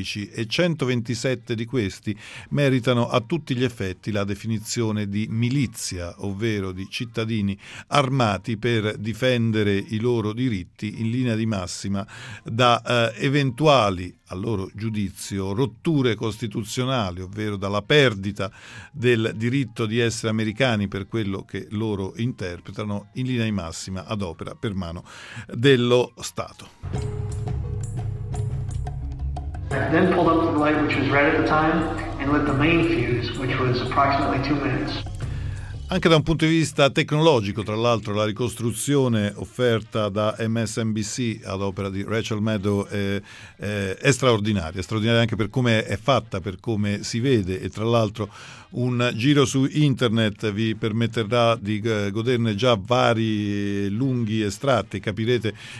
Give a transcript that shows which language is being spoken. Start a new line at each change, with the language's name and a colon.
Italian: e 127 di questi meritano a tutti gli effetti la definizione di milizia, ovvero di cittadini armati per difendere i loro diritti in linea di massima da eventuali, a loro giudizio, rotture costituzionali, ovvero dalla perdita del diritto di essere americani per quello che loro interpretano, in linea di massima ad opera per mano dello Stato.
English: And then pulled up to the light, which was red at the time, and lit the main fuse, which was approximately 2 minutes.
Italian: Anche da un punto di vista tecnologico, tra l'altro, la ricostruzione offerta da MSNBC ad opera di Rachel Maddow è straordinaria, anche per come è fatta, per come si vede, e tra l'altro un giro su internet vi permetterà di goderne già vari lunghi estratti, capirete